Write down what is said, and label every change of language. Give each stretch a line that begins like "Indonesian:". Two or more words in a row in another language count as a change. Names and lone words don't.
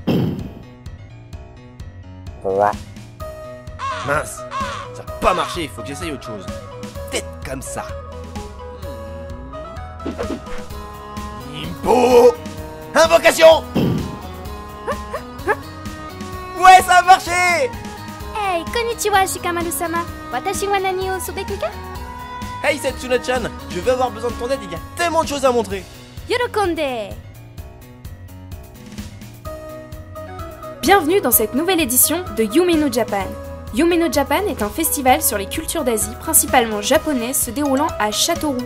French: Mince, ça va pas marcher, faut que j'essaye autre chose. Peut-être comme ça. Nimpo! Invocation! Ouais, ça a marché!
Japanese: ヘイ、こんにちは、シカマル様。私は何をすべきか?
French: Hey Setsuna-chan, je vais avoir besoin de ton aide, il y a tellement de choses à montrer. Yorokonde! Bienvenue dans cette nouvelle édition de Yume no Japan. Yume no Japan est un festival sur les cultures d'Asie, principalement japonaises, se déroulant à Châteauroux.